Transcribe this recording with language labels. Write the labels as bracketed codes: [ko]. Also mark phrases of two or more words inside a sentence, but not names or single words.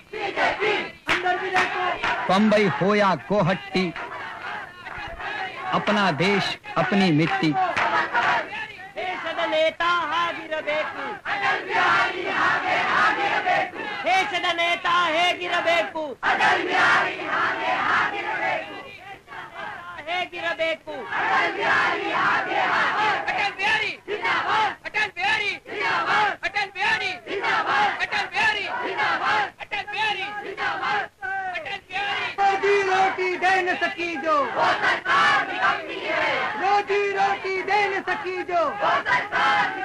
[hi] बंबई हो या गुवाहाटी, अपना देश, अपनी मिट्टी। [kn] देशದ ನೇತಾ ಆಗಿರಬೇಕು। ದೇಶದ ನೇತ ಹೇಗಿರಬೇಕು ಹೇಗಿರಬೇಕು [hi] ಅಟಲ್ ಬಿಹಾರಿ ಅಟಲ್ ಬಿಹಾರಿ ಅಟಲ್ ಬಿಹಾರಿ ಅಟಲ್ ಬಿಹಾರಿ ಅಟಲ್ ಬಿಹಾರಿ ಅಟಲ್ ಬಿಹಾರಿ रोजी रोटी दे न सकी जो वो सरकार निकम्मी है रोजी रोटी दे न सकी जो वो सरकार